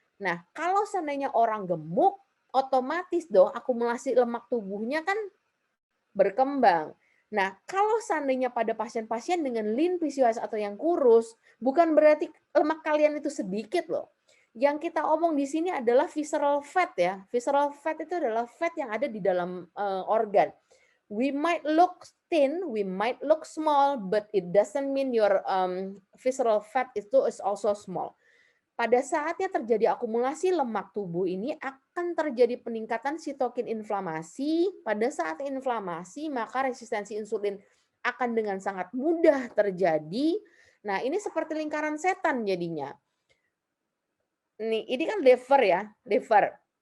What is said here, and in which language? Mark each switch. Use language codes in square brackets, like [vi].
[id] Nah, kalau seandainya orang gemuk, otomatis dong akumulasi lemak tubuhnya kan berkembang. Nah, kalau seandainya pada pasien-pasien dengan lean PCOS atau yang kurus, bukan berarti lemak kalian itu sedikit loh. Yang kita omong di sini adalah visceral fat ya. Visceral fat itu adalah fat yang ada di dalam organ. [en] We might look thin, we might look small, but it doesn't mean your visceral fat [id] itu [en] is also small. [id] Pada saatnya terjadi akumulasi lemak tubuh ini akan terjadi peningkatan sitokin inflamasi. Pada saat inflamasi, maka resistensi insulin akan dengan sangat mudah terjadi. Nah, ini seperti lingkaran setan jadinya. Ini kan liver ya, liver.